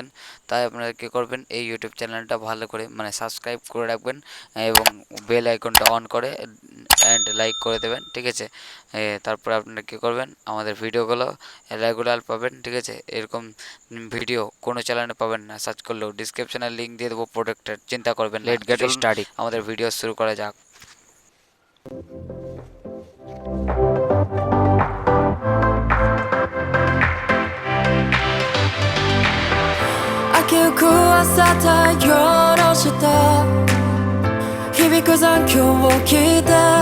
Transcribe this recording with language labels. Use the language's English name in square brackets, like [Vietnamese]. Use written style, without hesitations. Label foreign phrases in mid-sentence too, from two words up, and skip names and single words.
[Bangla] তাই আপনারা কী করবেন, এই ইউটিউব চ্যানেলটা ভালো করে সাবস্ক্রাইব করে রাখবেন এবং বেল আইকনটা অন করে অ্যান্ড লাইক করে দেবেন, ঠিক আছে। তারপরে আপনারা কী করবেন, আমাদের ভিডিওগুলো রেগুলার পাবেন, ঠিক আছে। এরকম ভিডিও কোনো চ্যানেলে পাবেন না, সার্চ করলেও। ডিসক্রিপশানে লিঙ্ক দিয়ে দেবো প্রোডাক্টের, চিন্তা করবেন। [English] let get starting, [Bangla] আমাদের ভিডিও শুরু করা যাক। [Japanese] 明けゆく朝太陽の下響く残響を聞いて